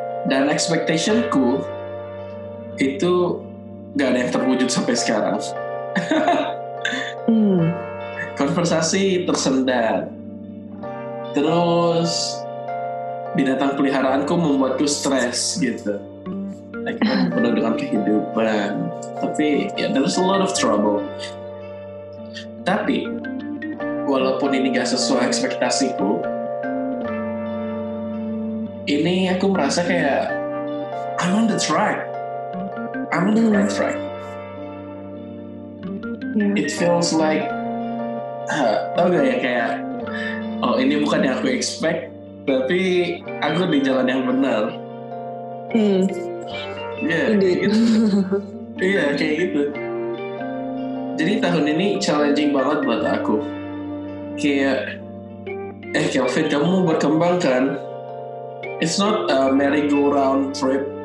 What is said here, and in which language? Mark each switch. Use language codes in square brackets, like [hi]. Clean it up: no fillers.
[id] Dan expectationku itu gak ada yang terwujud sampai sekarang. Konversasi tersendat. Terus binatang peliharaanku membuatku stres gitu. Like, penuh dengan kehidupan. [en] Tapi there's a lot of trouble. [id] Tapi walaupun ini gak sesuai ekspektasiku, ini aku merasa kayak [en] I'm on the right track. It feels like [id] tau gak ya, kayak ini bukan yang aku expect, tapi aku di jalan yang benar. Kayak gitu. Iya, kayak gitu. Jadi tahun ini challenging banget buat aku. Kayak Kelvin, kamu mau berkembang kan? [en] It's not a merry-go-round trip.